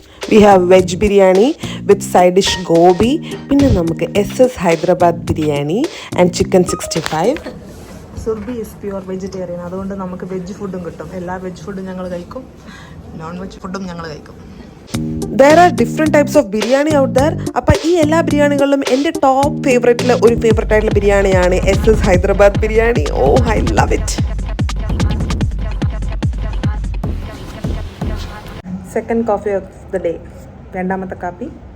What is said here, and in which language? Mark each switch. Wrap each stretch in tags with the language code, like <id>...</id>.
<en>we have veg biryani with side dish gobi,</en> <ml>പിന്നെ നമുക്ക്</ml> <en>SS Hyderabad biryani and chicken 65. Surbhi is pure vegetarian,</en> <ml>അതുകൊണ്ട് നമുക്ക് വെജ് ഫുഡും കിട്ടും. എല്ലാ വെജ് ഫുഡും ഞങ്ങൾ കഴിക്കും, നോൺ വെജ് ഫുഡും ഞങ്ങൾ കഴിക്കും.</ml> <en>There are different types of biryani out there.</en> <ml>അപ്പം ഈ എല്ലാ ബിരിയാണികളിലും എൻ്റെ ടോപ്പ് ഫേവറേറ്റിലെ ഒരു ഫേവറേറ്റ് ആയിട്ടുള്ള ബിരിയാണിയാണ് SS Hyderabad biryani.</ml> <en>Oh, I love it. Second coffee of the day,</en> <ml>രണ്ടാമത്തെ കാപ്പി.</ml>